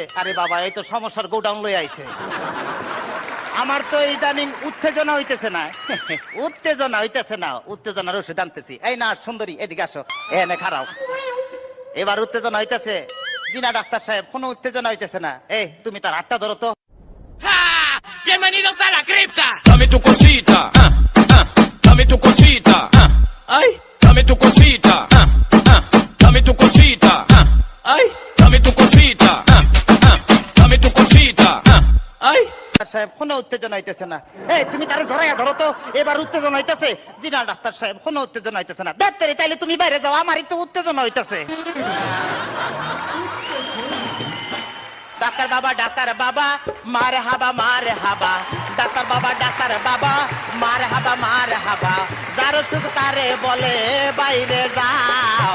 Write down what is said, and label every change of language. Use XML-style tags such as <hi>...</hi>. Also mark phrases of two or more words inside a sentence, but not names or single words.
<bn>আরে বাবা, এই তো সমস্যার গোডাউন লই আইছে। আমার তো ইদানিং উত্তেজনা হইতেছে না, উত্তেজনা হইতেছে না, উত্তেজনার ওষুধ আনতেছি। এই না সুন্দরী, এদিকে আসো, এখানে খারাপ। এবার উত্তেজনা হইতেছে। জি না ডাক্তার সাহেব, কোনো উত্তেজনা হইতেছে না। এই তুমি তার হাতটা ধরো তো।</bn> <es>Bienvenidos a la cripta. Dame tu cosita, dame tu cosita, ay, dame tu cosita, dame tu cosita, ay, dame tu cosita, dame tu cosita, ay.</es> <bn>সাহেব, কোনো উত্তেজনা হইতেছে না। এই তুমি তারে জড়াইয়া ধরো তো। এবার উত্তেজনা হইতেছে। জি না ডাক্তার সাহেব, কোনো উত্তেজনা হইতেছে না। ডাক্তার, তাইলে তুমি বাইরে যাও, আমারই তো উত্তেজনা হইতেছে। ডাক্তার বাবা, ডাক্তার বাবা, মারে হাবা মারে হাবা, ডাক্তার বাবা, ডাক্তার বাবা, মারে হাবা মারে হাবা, যার সুখ তারে বলে বাইরে যাও।</bn>